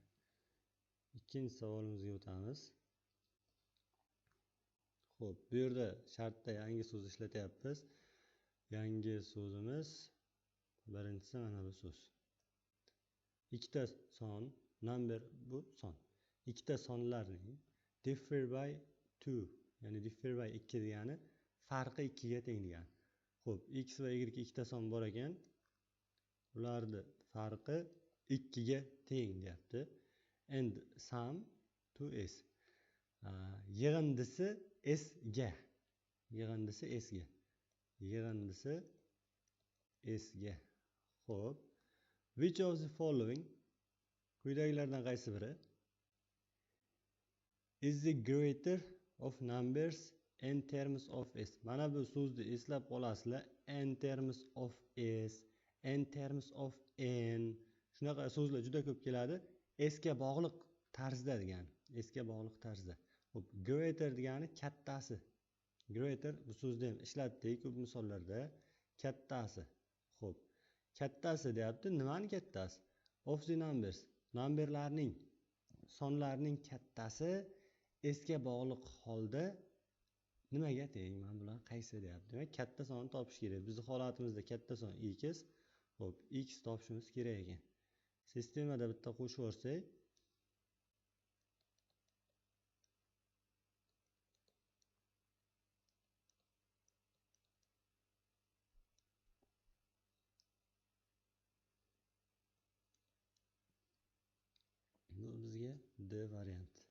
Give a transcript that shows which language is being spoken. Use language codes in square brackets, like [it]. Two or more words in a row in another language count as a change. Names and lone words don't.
[uz] Ikkinchi savolimizga o'tamiz. Xo'p, bu yerda shartda yangi so'z ishlatyapmiz. Yangi so'zimiz birinchisi mana bu so'z. Ikkita son, number bu son. Ikkita sonlarning [en] differ by 2, [uz] ya'ni [en] differ by 2 [uz] degani farqi 2 ga teng degani. Xo'p, x va y ikkita son bor ekan. Ularning farqi 2 ga teng deyapti. [en] And sum to s. [uz] Yig'indisi s ga. Yig'indisi s ga. Yig'indisi s ga. Xo'p. [en] Which of the following [uz] quyidagilardan qaysi biri [en] is the greater of numbers in terms of s? [uz] Mana bu so'zni eslab qolasizlar. [en] In terms of s, in terms of n. [uz] Shunaqa so'zlar juda ko'p keladi. S ga bog'liq tarzda degani. S ga bog'liq tarzda. Xo'p, greater degani kattasi. Greater bu so'zni ham ishlatdik ko'p misollarda. Kattasi. Xo'p. Kattasi deyapti. Nimani kattasi? [en] Of the numbers. [uz] Numberlarning, sonlarning kattasi s ga bog'liq holda nimaga teng? Mana bular qaysi deyapti. Demak, katta sonni topish kerak. Bizning holatimizda katta son x. Xo'p, x topishimiz kerak ekan. Sistemada bitta qo'shib yuborsak, bu bizga D variant.